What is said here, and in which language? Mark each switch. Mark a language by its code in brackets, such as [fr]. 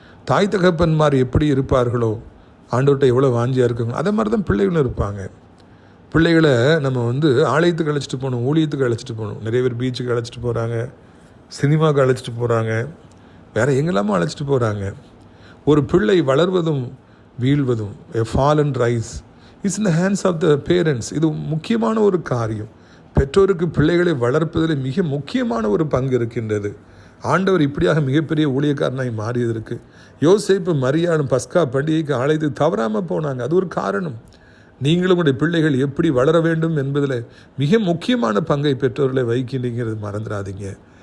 [ta] தாய் தகப்பன்மார் எப்படி இருப்பார்களோ, ஆண்டவர்கிட்ட எவ்வளோ வாஞ்சியாக இருக்குங்க, அதே மாதிரி தான் பிள்ளைகளும் இருப்பாங்க. பிள்ளைகளை நம்ம ஆலயத்துக்கு அழைச்சிட்டு போகணும், ஊழியத்துக்கு அழைச்சிட்டு போகணும். நிறைய பேர் பீச்சுக்கு அழைச்சிட்டு போகிறாங்க, சினிமாவுக்கு அழைச்சிட்டு போகிறாங்க, வேறு எங்கெல்லாமோ அழைச்சிட்டு போகிறாங்க. ஒரு பிள்ளை வளர்வதும் வீழ்வதும், [en] a fall and rise is in the hands of the parents. [ta] இது முக்கியமான ஒரு காரியம். பெற்றோருக்கு பிள்ளைகளை வளர்ப்பதில் மிக முக்கியமான ஒரு பங்கு இருக்கின்றது. ஆண்டவர் இப்படியாக மிகப்பெரிய ஊழியக்காரனாய் மாறியதற்கு யோசேப்பு மரியாளும் பஸ்கா பண்டிகைக்கு ஆலயத்துக்கு தவறாமல் போனாங்க. அது ஒரு காரணம். நீங்களும் உடைய பிள்ளைகள் எப்படி வளர வேண்டும் என்பதில் மிக முக்கியமான பங்கை பெற்றோர்களை வகிக்கின்றீங்கிறது மறந்துடாதீங்க.